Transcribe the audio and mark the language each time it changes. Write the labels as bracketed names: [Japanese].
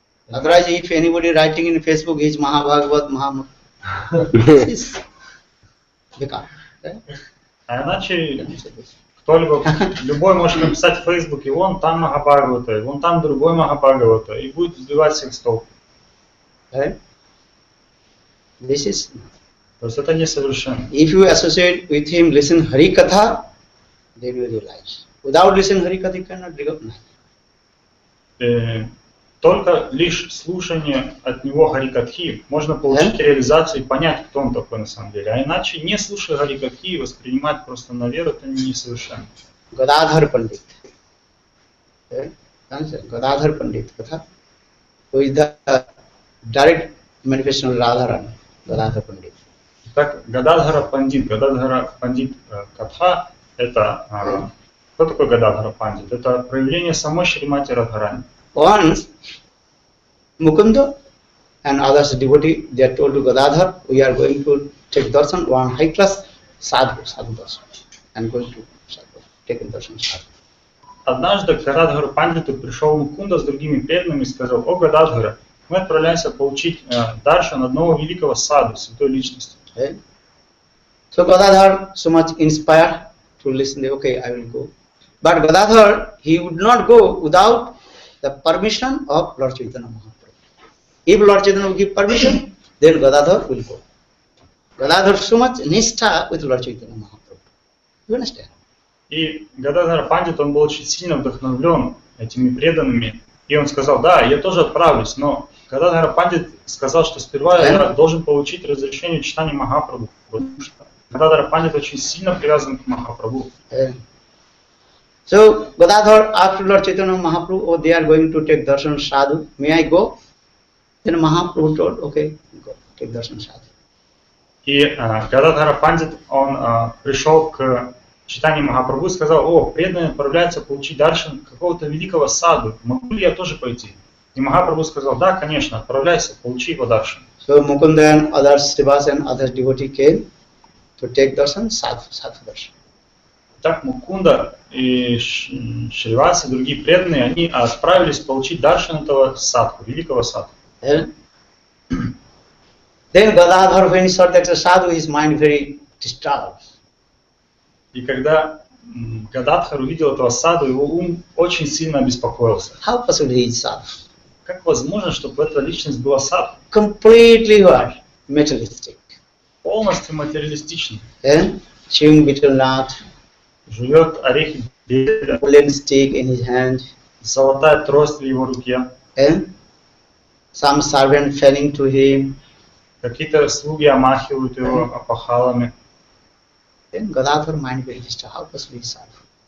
[English] Otherwise, if anybody writing in Facebook is Mahabhagavat, Mahamata, it's becar. [Russian] А иначе кто-либо, любой может написать в Фейсбуке: вон там Махабхагавата, вон там другой Махабхагавата, и будет сбивать всех с толку. [English] This is. [Russian] То есть это несовершенно. [English] If you associate with him, listen Hari Katha, then you realize. Without listening Hari Katha, you cannot recognize. [Russian] только лишь слушание от него Харикатхи можно получить реализацию и понять, кто он такой на самом деле. А иначе, не слушая Харикатхи, воспринимать просто на веру, это несовершенно. [English] Gadadhar Pandit. Gadadhar Pandit, who is the direct manifestation of Radharani, Gadadhar Pandit. [Russian] Так, Гададхара Пандит Катха, это кто такой Гададхара Пандит? Это проявление самой Шримати Радхарани. [English] Once Mukunda and others devotee, they are told to Gadadhar, we are going to take darshan, one high class sadhu darshan, and going to sadhu, take darshan sadhu. [Russian] Однажды к Гададхару Пандиту пришел Мукунда с другими преданными и сказал: о Гададхара, мы отправляемся получить даршан одного великого саду, святой личности. [English] So Gadadhar so much inspired to listen, okay, I will go. But Gadadhar, he would not go without the permission of Lord Chaitanya Mahaprabhu. If Lord Chaitanya will give permission, then Gadadhar will go. Gadadhar so much nishtha with Lord Chaitanya Mahaprabhu. You understand? [Russian] И Гададхара Пандит, он был очень сильно вдохновлен этими преданными. И он сказал: да, я тоже отправлюсь, но Гададхара Пандит сказал, что сперва я должен получить разрешение читания Махапрабху. Потому что Гададхара Пандит очень сильно привязан к Махапрабху. [English] So Gadadhar asked Lord Chaitanya Mahaprabhu, oh, they are going to take darshan sadhu, may I go? Then Mahaprabhu told, okay, go, take darshan sadhu. [Russian] И Гададхара Пандит, он пришел к читанию Махапрабху и сказал: о, преданные отправляются получить даршан какого-то великого саду, могу ли я тоже пойти? И Махапрабху сказал: да, конечно, отправляйся, получи его даршан. [English] So Mukunda and others, Srivas and others devotee came to take darshan, sadhu darshan. [Russian] Так Мукунда и Шривас и другие преданные, они отправились получить даршан этого садху, великого садху. [English] Then Gadadhar, when he saw that sadhu, his mind very disturbed. [Russian] И когда Гададхар увидел этого саду, его ум очень сильно обеспокоился. [English] How possible he is sadhu? [Russian] Как возможно, чтобы эта личность была садху? [English] Completely what? Materialistic. [Russian] Полностью материалистичный. [English] Chewing betel nut, [Russian] Жует орехи бедра, [English] golden stick in his hand, [Russian] золотая трость в его руке. [English] Some servant fanning to him. [Russian] Какие-то слуги омахивают его опахалами. [English] Then Gadadhar mind very disturbed. How possible he is sadhu?